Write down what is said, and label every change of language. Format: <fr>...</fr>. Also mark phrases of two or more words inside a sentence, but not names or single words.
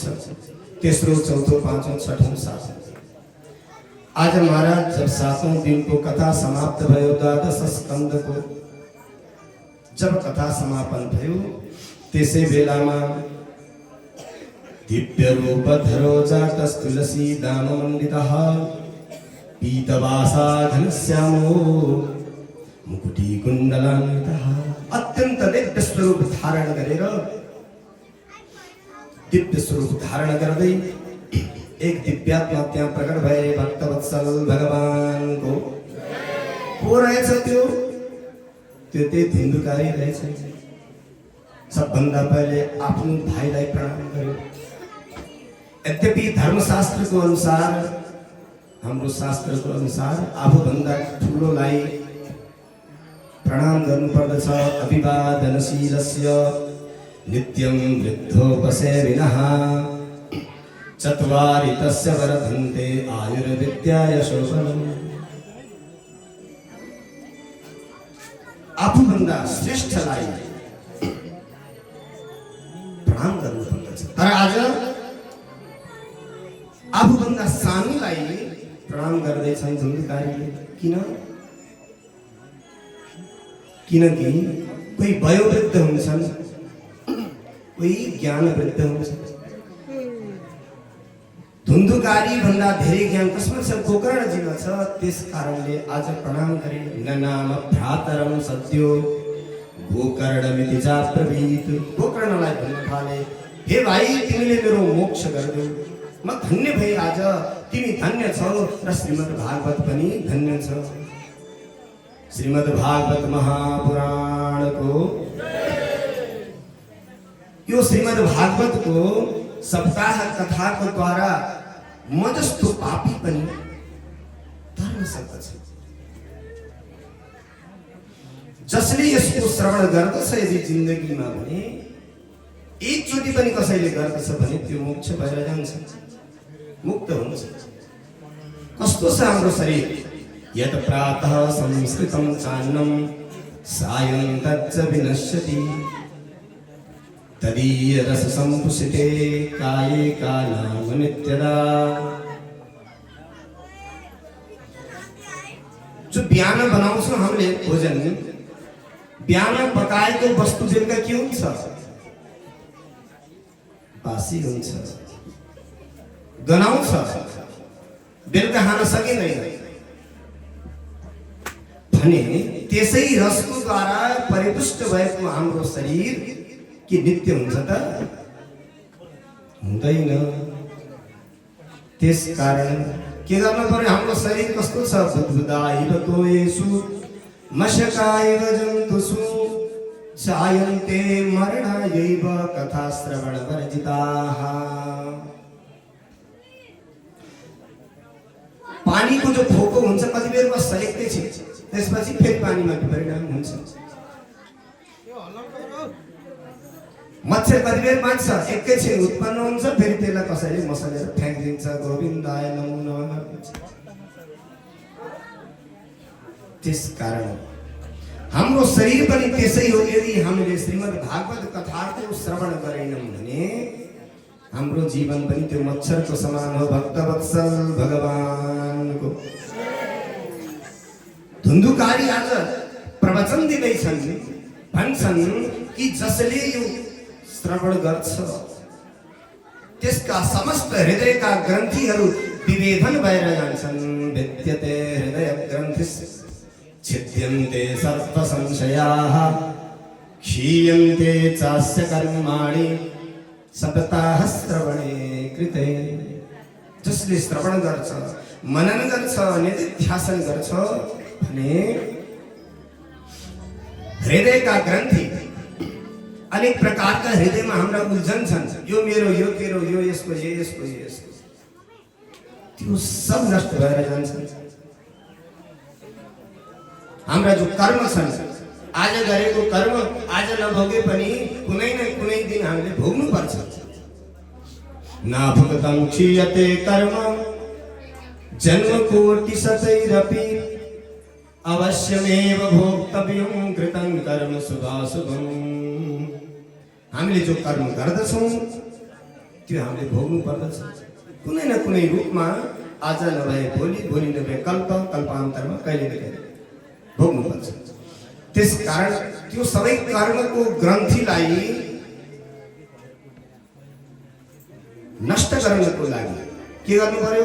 <ne>तेस्रो, चौथो, पाँचौं, छठौं, सातौं। आज महाराज जब 7औं दिनको कथा समाप्त भयो, 12 स्कन्धको जब कथा समापन भयो, त्यसै बेलामा दिव्य रूप धरो</ne> <sa>जातस्तुलसी दाममण्डितः पीतवासा घनश्यामो मुकुटी कुण्डलान्वितः</sa> <ne>अत्यंत दिव्य स्वरूप धारण गरेर दिव्य स्वरूप धारण गर्दै एक दिव्यात्मा त्यहाँ प्रकट भए भक्तवत्सल भगवानको को रहेछ त्यो त्यही धुन्धुकारी रहेछ सबभन्दा पहिले आफ्नो भाइलाई प्रणाम गर्यो यद्यपि धर्मशास्त्रको अनुसार हाम्रो शास्त्रको अनुसार आफूभन्दा ठुलोलाई प्रणाम गर्नुपर्दछ</ne> <sa>अभिवादनशीलस्य नित्यं वृद्धोपसेविनः चत्वारि तस्य वर्धन्ते आयुर्विद्या यशोबलम्</sa> <ne>आफूभन्दा श्रेष्ठलाई प्रणाम गर्नुपर्दछ तर आज आफूभन्दा सानोलाई प्रणाम गर्दैछन् धुन्धुकारीले किनकि कोही वयोवृद्ध हुन्छन् कोही ज्ञानवृद्ध हुन्छन् धुन्धुकारी भन्दा धेरै ज्ञान कसमा छ गोकर्णजीमा छ त्यस कारणले आज प्रणाम गरे</ne> <sa>न नाम भ्रातरम सद्यो गोकर्णमिति चाब्रवीत</sa> <ne>गोकर्णलाई भन्न थाले हे भाइ तिमीले मेरो मोक्ष गरिदेऊ म धन्य भए आज तिमी धन्य छौ र श्रीमद् भागवत पनि धन्य छ श्रीमद् भागवत महापुराणको यो श्रीमद् भागवतको सप्ताह कथाको द्वारा म जस्तो पापी पनि तर्न सक्दछ जसले यसको श्रवण गर्दछ यदि जिन्दगीमा भने एकचोटि पनि कसैले गर्दछ भने त्यो मोक्ष भएर जान्छ मुक्त हुन्छ कस्तो छ हाम्रो शरीर</ne> <sa>यत प्रातः संस्कृतं चान्नं सायं तच्च विनश्यति तदीय रस संपुषिते काये कालाम नित्यदा</sa> <ne>जो बिहान बनाउँछौँ हामीले भोजन बिहान पकाएको वस्तु बेलुका के हुन्छ बासी हुन्छ गनाउँछ बेलुका खान सकिँदैन भने त्यसै रसको द्वारा परिपुष्ट भएको हाम्रो शरीर के नित्य हुन्छ त हुँदैन त्यस कारण के गर्न पर्यो हाम्रो शरीर कस्तो छ</ne> <sa>बुद्बुदाइव तोयेषु मशकाइव जन्तुषु जायन्ते मरणायैव कथा श्रवण वर्जिताः</sa> <ne>पानीको जो फोको हुन्छ कति बेर बस्छ एकैछिन त्यसपछि फेरि पानीमा परिणाम हुन्छ मच्छर कति बेर बाँच्छ एकैछिन उत्पन्न हुन्छ फेरि त्यसलाई कसैले मसलेर फ्याँकिदिन्छ</ne> <sa>गोविन्दाय नमो नमः</sa> <ne>त्यस कारण हाम्रो शरीर पनि त्यसै हो यदि हामीले श्रीमद् भागवत कथाको श्रवण गरेनौँ भने हाम्रो जीवन पनि त्यो मच्छरको समान हो भक्तवत्सल भगवानको धुन्धुकारी आज प्रवचन दिँदैछन् भन्छन् कि जसले यो श्रवण गर्छ त्यसका समस्त हृदयका ग्रन्थिहरू विभेदन भएर जान्छन्</ne> <sa>विद्यते हृदय ग्रन्थिस् छिद्यन्ते सर्व संशयाः क्षीयन्ते चास्य कर्माणि सप्ताह श्रवणे कृते</sa> <ne>जसले श्रवण गर्छ मनन गर्छ निधिध्यासन गर्छ भने हृदयका ग्रन्थि अनेक प्रकारका हृदयमा हाम्रा उल्झन छन् यो मेरो यो तेरो यो यसको यो यसको यो यसको त्यो सब नष्ट भएर जान्छन् हाम्रा जो कर्म छन् आज गरेको कर्म आज नभोगे पनि कुनै न कुनै दिन हामीले भोग्नु पर्छ</ne> <sa>नाभुक्तं क्षीयते कर्म जन्म कोटि शतैरपि अवश्यमेव भोक्तव्यं कृतं कर्म</sa> <ne>शुभाशुभम् हामीले जो कर्म गर्दछौँ त्यो हामीले भोग्नु पर्दछ कुनै न कुनै रूपमा आज नभए भोलि भोलि नभए कल्पान्तरमा कहिले न कहिले भोग्नु पर्छ त्यस कारण त्यो सबै कर्मको ग्रन्थिलाई नष्ट गर्नको लागि के गर्नु पर्यो?</ne>